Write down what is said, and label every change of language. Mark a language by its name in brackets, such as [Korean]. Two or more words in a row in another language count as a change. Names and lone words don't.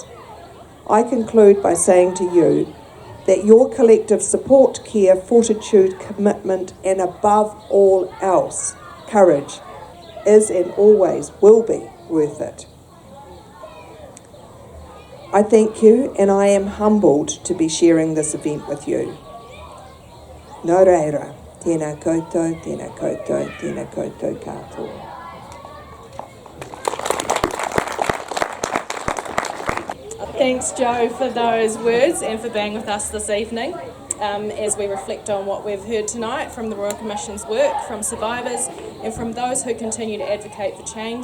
[English] I conclude by saying to you that your collective support, care, fortitude, commitment, and above all else, courage is and always will be worth it. I thank you, and I am humbled to be sharing this event with you. [Māori] Nō reira, tēnā koutou, tēnā koutou, tēnā koutou katoa. [English] Thanks, Joe, for those words and for being with us this evening as we reflect on what we've heard tonight from the Royal Commission's work, from survivors and from those who continue to advocate for change.